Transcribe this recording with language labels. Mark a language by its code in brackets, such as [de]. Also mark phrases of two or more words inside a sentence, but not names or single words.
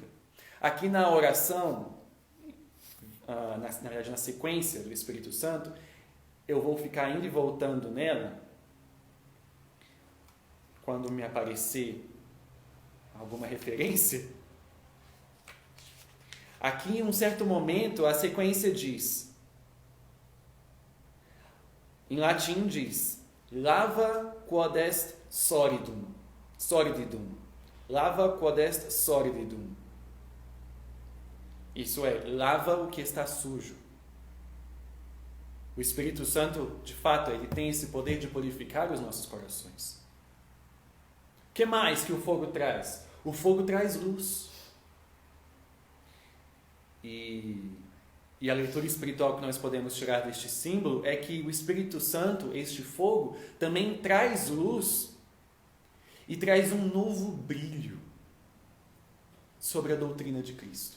[pt] Aqui na oração, na verdade na sequência do Espírito Santo, eu vou ficar indo e voltando nela quando me aparecer alguma referência. Aqui, em um certo momento, a sequência diz, em latim diz, [la] lava quod est solidum, lava quod est solidum. [pt] Isso é, lava o que está sujo. O Espírito Santo, de fato, ele tem esse poder de purificar os nossos corações. O que mais que o fogo traz? O fogo traz luz. E a leitura espiritual que nós podemos tirar deste símbolo é que o Espírito Santo, este fogo, também traz luz e traz um novo brilho sobre a doutrina de Cristo.